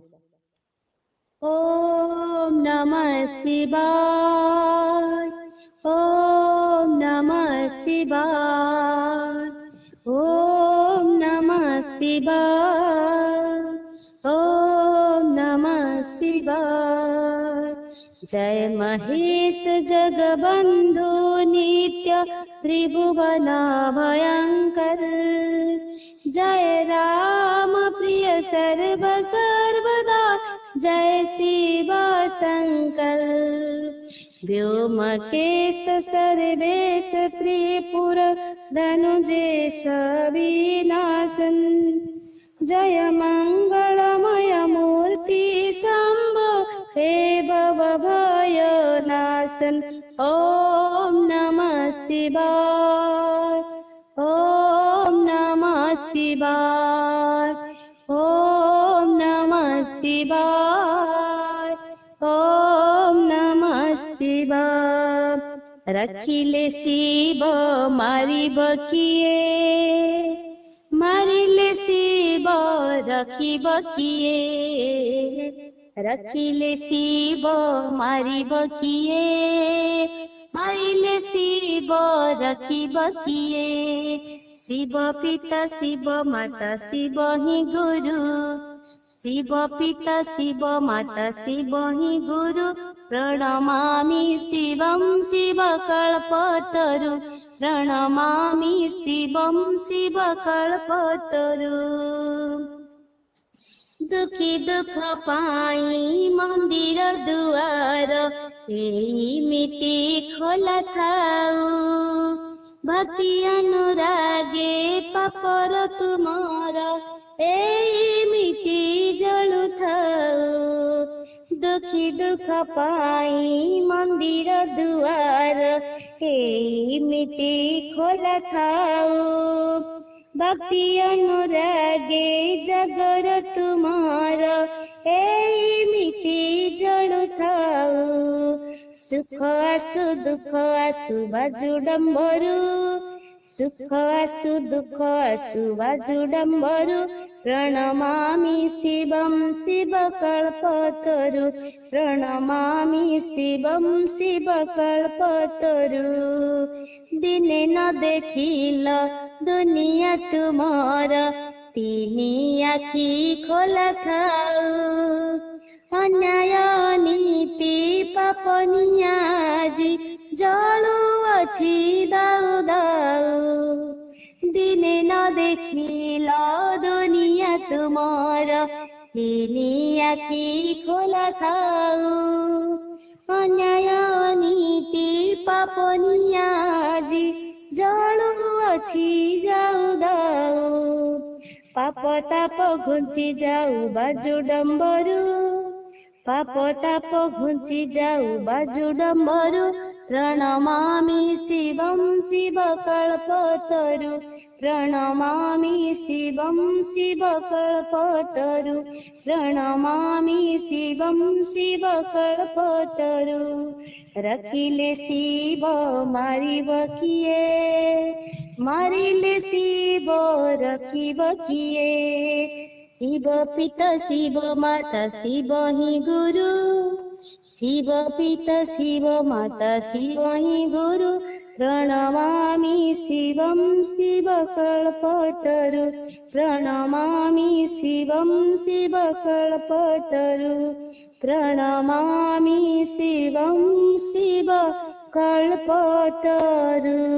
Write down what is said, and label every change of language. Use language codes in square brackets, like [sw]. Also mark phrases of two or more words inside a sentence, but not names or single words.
[sa] ଓମ୍ ନମଃ ଶିବାୟ, ଓମ୍ ନମଃ ଶିବାୟ, ଓମ୍ ନମଃ ଶିବାୟ, ଓମ୍ ନମଃ ଶିବାୟ। [hi] जय महेश जगबंधु नित्य त्रिभुवन भयंकर, जय राम प्रिय सर्व सर्वदा, जय शिव शंकर। व्योमकेश सर्वेश त्रिपुर धनुजेश विनाशन, जय मंगलमय मूर्ति शंभो हे भवभय नाशन। [sa] ओम नमः शिवाय, ओम नमः शिवाय, ओम नमः शिवाय, ओम नमः शिवाय। [or] ରଖିଲେ ଶିବ ମାରିବ କିଏ, ମାରିଲେ ଶିବ ରଖିବ କିଏ, ରଖିଲେ ଶିବ ମାରିବ କିଏ, ମାରିଲେ ଶିବ ରଖିବ କିଏ। [hi] शिव पिता शिव माता शिव ही गुरु, शिव पिता शिव माता शिव ही गुरु। [sa] प्रणमामि शिवं शिवकल्पतरु, प्रणमामि शिवं शिवकल्पतरु। [or] ଦୁଖୀ ଦୁଖ ପାଇ ମନ୍ଦିର ଦୁଆର, ଏମିତି ଖୋଲା ଥାଉ। ଭକ୍ତି ଅନୁରାଗେ ପାପର ତୁମାର, ଏମିତି ଜଳୁ ଥାଉ। ଦୁଖୀ ଦୁଖ ପାଇ ମନ୍ଦିର ଦୁଆର, ଏମିତି ଖୋଲା ଥାଉ। ଭକ୍ତି ଅନୁରାଗେ ଜଗର ତୁମାର, ଏମିତି ଜଳୁ ଥାଉ। ସୁଖ ଆସୁ ଦୁଖ ଆସୁ ବାଜୁ ଡମ୍ବରୁ, ସୁଖ ଆସୁ ଦୁଖ ଆସୁ ବାଜୁ ଡମ୍ବରୁ। [sa] प्रणमामि शिवं शिवकल्पतरु, प्रणमामि शिवं शिवकल्पतरु। [or] ଦିନେ ନ ଦେଖିଲ ଦୁନିଆ ତୁମାର, ତିନି ଆଖି ଖୋଲା ଥାଉ। ଅନ୍ୟାୟ ନୀତି ପାପ ନିଆଜି ଜଳୁଅଛି ଦାଉ ଦାଉ। ଦିନେ ନ ଦେଖିଲ ଦୁନିଆ ତୁମାର, ତିନି ଆଖି ଖୋଲା ଥାଉ। ଅନ୍ୟାୟ ନୀତି ପାପ ନିଆଜି ଜଳୁଅଛି ଦାଉ ଦାଉ। ପାପ ତାପ ଘୁଞ୍ଚି ଯାଉ ବାଜୁ ଡମ୍ବରୁ, ପାପ ତାପ ଘୁଞ୍ଚି ଯାଉ ବାଜୁ ଡମ୍ବରୁ। [sa] प्रणमामि शिवं शिवकल्पतरु प्रणमामि शिवं शिवकल्पतरु प्रणमामि शिवं शिवकल्पतरु रखिले [or] ଶିବ ମାରିବ କିଏ ମାରିଲେ ଶିବ ରଖିବ କିଏ [hi] शिव पिता शिव माता शिव ही गुरु शिव पिता शिव माता शिव ही गुरु [sa] प्रणमामि शिवं शिवकल्पतरु प्रणमामि शिवं शिवकल्पतरु प्रणमामि शिवं शिवकल्पतरु।